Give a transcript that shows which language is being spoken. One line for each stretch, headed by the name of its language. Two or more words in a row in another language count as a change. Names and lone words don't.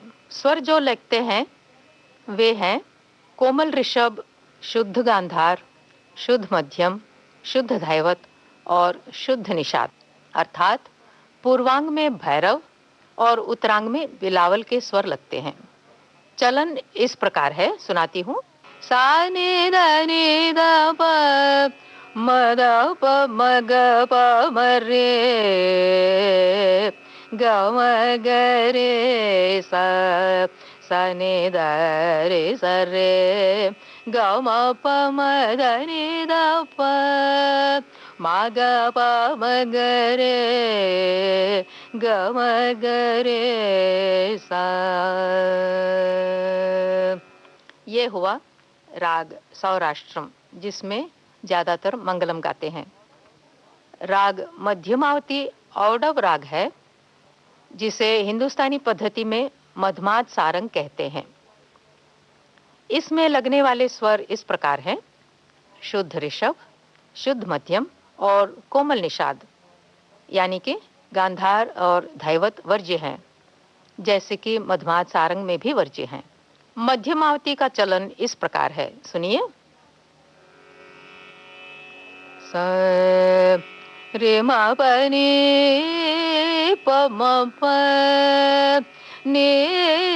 Hindi: स्वर जो लगते हैं वे हैं कोमल ऋषभ, शुद्ध गांधार, शुद्ध मध्यम, शुद्ध धैवत और शुद्ध निषाद, अर्थात पूर्वांग में भैरव और उत्तरांग में बिलावल के स्वर लगते हैं। चलन इस प्रकार है, सुनाती हूँ। सा नि द नि द प म द प म ग प म रे ग म ग रे सा सा नि द रे स रे ग म प म द नि द प म ग प म ग रे ग म ग रे सा। ये हुआ राग सौराष्ट्रम, जिसमें ज़्यादातर मंगलम गाते हैं। राग मध्यमावती औडव राग है, जिसे हिंदुस्तानी पद्धति में मधमाद सारंग कहते हैं। इसमें लगने वाले स्वर इस प्रकार हैं: शुद्ध ऋषभ, शुद्ध मध्यम और कोमल निषाद, यानी कि गांधार और धैवत वर्ज्य हैं, जैसे कि मधमाद सारंग में भी वर्ज्य हैं। मध्यमावती का चलन इस प्रकार है, सुनिए। स रे म प नि प म प नि